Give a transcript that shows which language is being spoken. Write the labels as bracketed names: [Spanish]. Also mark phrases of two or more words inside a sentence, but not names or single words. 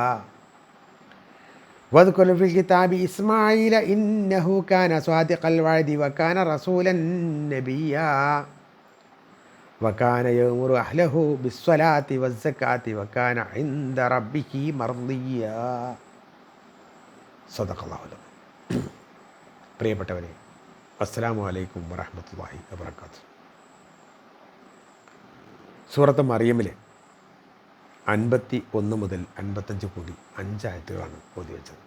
[Arabic] واذكر في الكتاب إسماعيل إنه كان صادق الوعد وكان رسولا نبيا وكان يأمر أهله بالصلاة والزكاة وكان عند ربه مرضيا. صدق الله العليم. പ്രിയപ്പെട്ടവരെ, السلام عليكم ورحمة الله وبركاته. [Malayalam] സൂറത്ത് മറിയമിലെ 51 മുതൽ 55 കൂടി 5 ആയത്തുകളാണ് ഓതി വെച്ചത്.